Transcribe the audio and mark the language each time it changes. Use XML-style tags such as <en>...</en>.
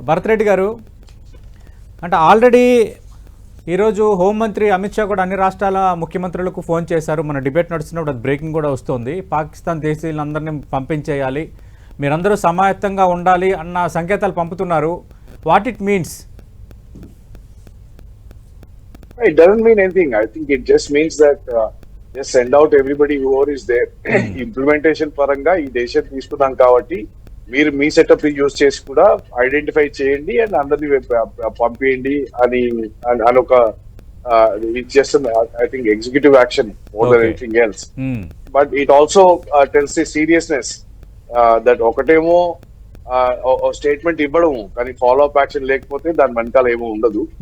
<te>భరత్ రెడ్డి గారు, అంటే ఆల్రెడీ ఈరోజు హోంమంత్రి అమిత్ షా కూడా అన్ని రాష్ట్రాల ముఖ్యమంత్రులకు ఫోన్ చేశారు. మన డిబేట్ నడుస్తున్నప్పుడు అది బ్రేకింగ్ కూడా వస్తుంది. పాకిస్తాన్ దేశీయులందరినీ పంపించేయాలి, మీరందరూ సమాయత్తంగా ఉండాలి అన్న సంకేతాలు పంపుతున్నారు.</te> <en>What it means? It doesn't mean anything. I think it just means that just send out everybody whoever is there.</en> <te>Implementation పరంగా ఈ దేశం తీసుకున్నాం కాబట్టి మీరు మీ సెటప్ యూజ్ చేసి కూడా ఐడెంటిఫై చేయండి అండ్ అందరినీ పంపియండి అని ఒక</te> <en>It's just I think executive action more than anything else. But it also tells the seriousness that</en> <te>ఒకటేమో స్టేట్మెంట్ ఇవ్వడము కానీ ఫాలో అప్ యాక్షన్ లేకపోతే దాని వెనకాల ఏమో ఉండదు.</te>